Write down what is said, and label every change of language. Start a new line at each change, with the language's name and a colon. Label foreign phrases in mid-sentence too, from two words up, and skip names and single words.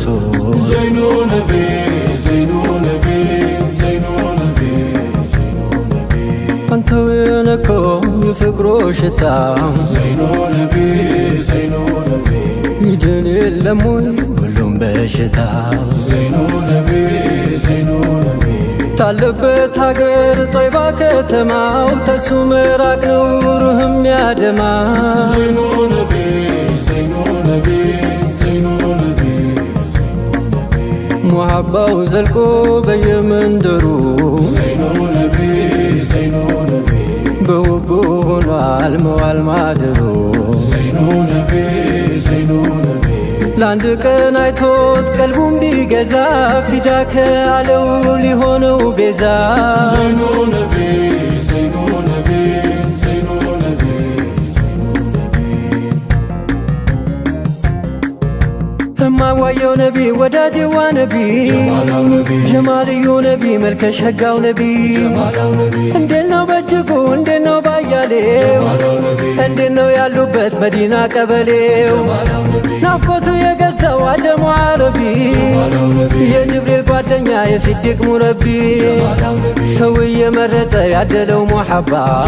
Arabic: زينُ نبي زينُ نبي زينُ نبي زينُ نبي
Amharic: አንተው የነካው የፍቅሩ ሽታ
Arabic: زينُ نبي زينُ نبي
Amharic: ይድን የለም ወይ ሁሉም በሽታ
Arabic: زينُ نبي زينُ نبي
Amharic: ታለበት ሀገር ጦይባ ከተማው ተሱ ምራቅ ነው ሩህም ያደማ
Arabic: زينُ نبي زينُ نبي زينُ نبي
Amharic: ሙሐባው ዘልቆ በየመንደሩ
Arabic: زينُ نبي زينُ نبي
Amharic: በውቡ ሆኗል መዋል ማደሩ
Arabic: زينُ نبي زينُ نبي
Amharic: ለአንድ ቀን አይቶት ቀልቡም ቢገዛ ፊዳከ አለው ሊሆነው ቤዛ
Arabic: زينُ نبي زينُ نبي زينُ نبي
Amharic: እማዋየው ነቢ ወዳጄዋ ነቢ ጀማላው ነቢ ጀማልዩ ነቢ መልከ ሸጋው ነቢ ጀማላው ነቢ እንዴት ነው በእጅጉ እንዴት ነው ባያሌው ጀማላው ነቢ እንዴት ነው ያሉበት መዲና ቀበሌው ጀማላው ነቢ ናፍቆቱ የገዛው አጀሙ አረቢ ጀማላው ነቢ የጅብሪል ጓደኛ የሲዲቅ ሙረቢ ጀማላው ነቢ ሰው እየመረጠ ያደለው ሙሐባው